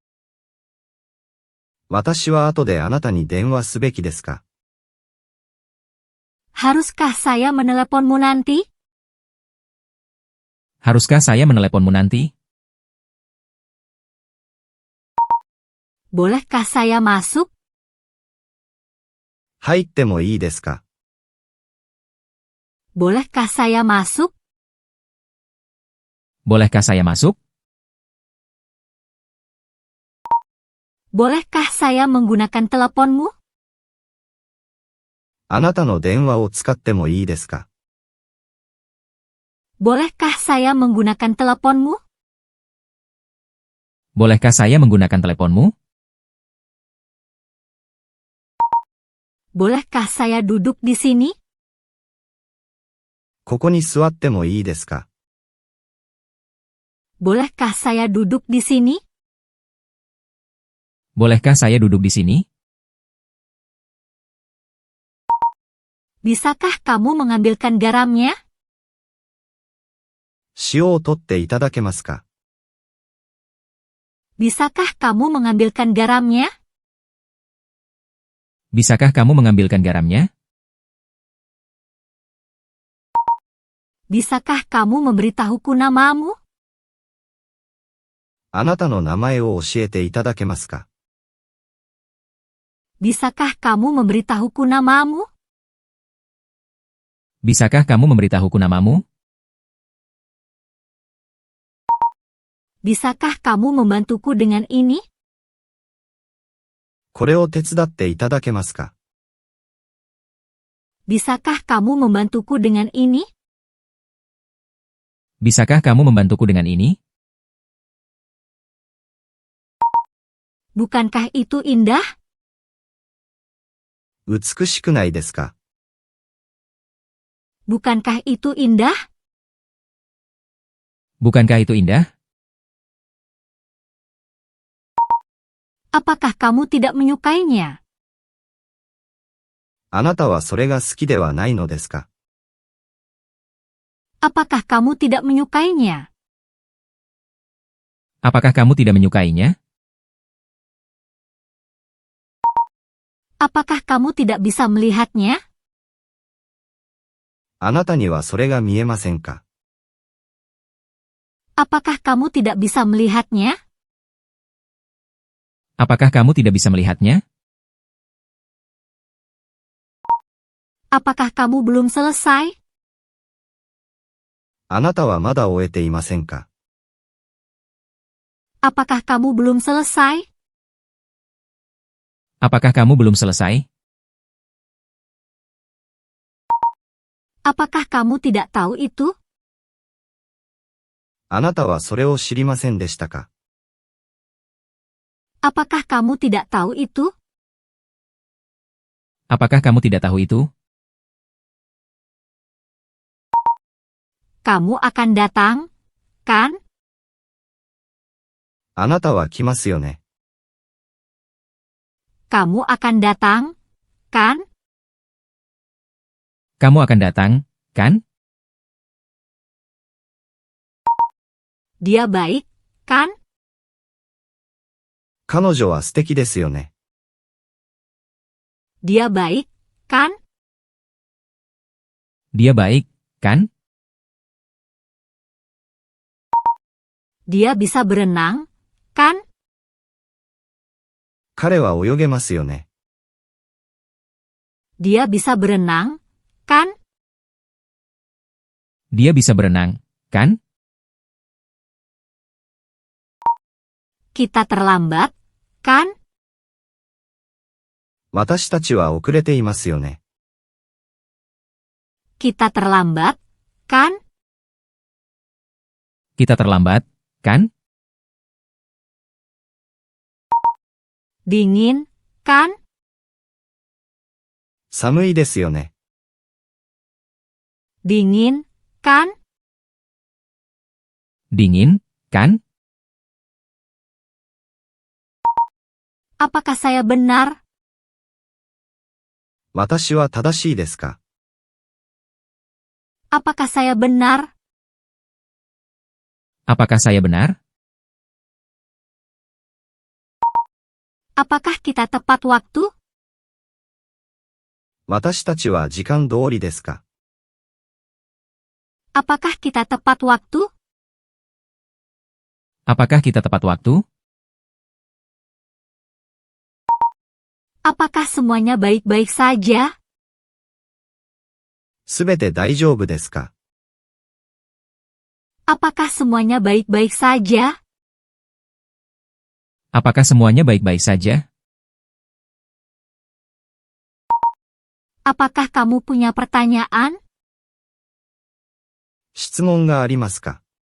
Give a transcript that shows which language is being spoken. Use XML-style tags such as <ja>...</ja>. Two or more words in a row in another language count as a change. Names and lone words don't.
<ja>私は後であなたに電話すべきですか？</ja> <id>Haruskah saya meneleponmu nanti? Haruskah saya meneleponmu nanti? Bolehkah saya masuk?</id> <ja>入ってもいいですか</ja> <id>Bolehkah saya masuk? Bolehkah saya masuk? Bolehkah saya menggunakan teleponmu?</id> <ja>あなたの電話を使ってもいいですか</ja> <id>Bolehkah saya menggunakan teleponmu? Bolehkah saya menggunakan teleponmu? Bolehkah saya duduk di sini?</id> <ja>ここに座ってもいいですか</ja> <id>Bolehkah saya duduk di sini? Bolehkah saya duduk di sini? Bisakah kamu mengambilkan garamnya?</id> <ja>塩を取っていただけますか</ja> <id>Bisakah kamu mengambilkan garamnya? Bisakah kamu mengambilkan garamnya? Bisakah kamu memberitahuku namamu?</id> <ja>あなたの名前を教えていただけますか</ja> <id>Bisakah kamu memberitahuku namamu? Bisakah kamu memberitahuku namamu? Bisakah kamu membantuku dengan ini?</id> <ja>これを手伝っていただけますか</ja> <id>Bisakah kamu membantuku dengan ini? Bisakah kamu membantuku dengan ini? Bukankah itu indah?</id> <ja>美しくないですか</ja> <id>Bukankah itu indah? Bukankah itu indah? Apakah kamu tidak menyukainya?</id> <ja>あなたはそれが好きではないのですか</ja> <id>Apakah kamu tidak menyukainya? Apakah kamu tidak menyukainya? Apakah kamu tidak bisa melihatnya?</id> <ja>あなたにはそれが見えませんか</ja> <id>Apakah kamu tidak bisa melihatnya? Apakah kamu tidak bisa melihatnya? Apakah kamu belum selesai?</id> <ja>あなたはまだ終えていませんか</ja> <id>Apakah kamu belum selesai? Apakah kamu belum selesai? Apakah kamu tidak tahu itu?</id> <ja>あなたはそれを知りませんでしたか</ja> <id>Apakah kamu tidak tahu itu? Apakah kamu tidak tahu itu? Kamu akan datang, kan?</id> <ja>あなたは来ますよね</ja> <id>Kamu akan datang, kan? Kamu akan datang, kan? Dia baik, kan?</id> <ja>彼女は素敵ですよね</ja> <id>Dia baik, kan? Dia baik, kan? Dia bisa berenang, kan?</id> <ja>彼は泳げますよね</ja> <id>Dia bisa berenang, kan? Dia bisa berenang, kan? Kita terlambat, kan?</id> <ja>私たちは遅れていますよね</ja> <id>Kita terlambat, kan? Kita terlambat, kan? Dingin, kan?</id> <ja>寒いですよね</ja> <id>Dingin, kan? Dingin, kan? Apakah saya benar?</id> <ja>私は正しいですか</ja> <id>Apakah saya benar? Apakah saya benar? Apakah kita tepat waktu?</id> <ja>私たちは時間通りですか</ja> <id>Apakah kita tepat waktu? Apakah kita tepat waktu? Apakah semuanya baik-baik saja?</id> <ja>すべて大丈夫ですか？</ja> <id>Apakah semuanya baik-baik saja? Apakah semuanya baik-baik saja? Apakah kamu punya pertanyaan?</id> <ja>質問がありますか？</ja>